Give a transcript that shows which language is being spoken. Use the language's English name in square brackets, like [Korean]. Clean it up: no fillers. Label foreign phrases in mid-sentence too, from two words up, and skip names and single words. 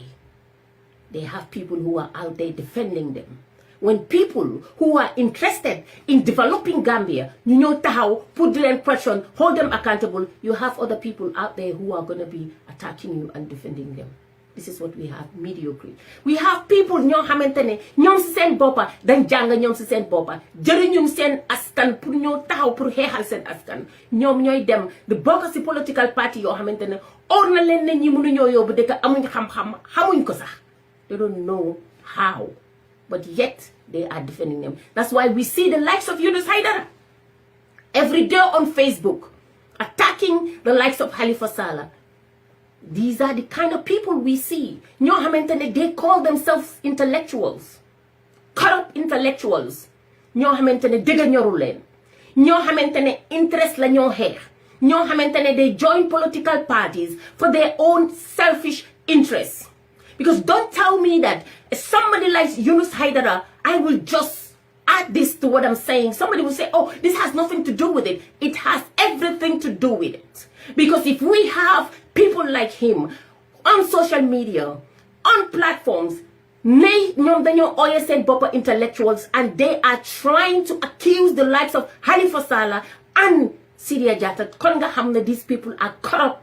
[English] They have people who are out there defending them. When people who are interested in developing Gambia, you know how, put them in question, hold them accountable, you have other people out there who are going to be attacking you and defending them. This is what we have, mediocrity. [Wolof] We have people ñoo xamantene ñoom ci seen boppa dañ jàng ñoom ci seen boppa jëriñu seen askan pour ñoo taxaw pour xeexal seen askan ñoom ñooy dem di bokk ci [English] political party [Wolof] yoo xamantene or na leen ne ñi mënu ñoo yóbbu dëkk amuñ xam-xam xamuñ ko sax. [English] They don't know how, but yet they are defending them. That's why we see the likes of Yunus Haidara every day on Facebook attacking the likes of Halifa Sallah. These are the kind of people we see. [Wolof] Ñoo xamantene [English] they call themselves intellectuals, corrupt intellectuals. [Wolof] Ñoo xamantene dëgg ñoru leen. Ñoo xamantene interest la ñoo xeex. Ñoo xamantene [English] they join political parties for their own selfish interests. Because don't tell me that somebody like Yunus Haidara, I will just add this to what I'm saying. Somebody will say, oh, this has nothing to do with it. It has everything to do with it. Because if we have people like him on social media, on platforms, intellectuals, and they are trying to accuse the likes of Halifa Sallah and Sidia Jatta, these people are corrupt.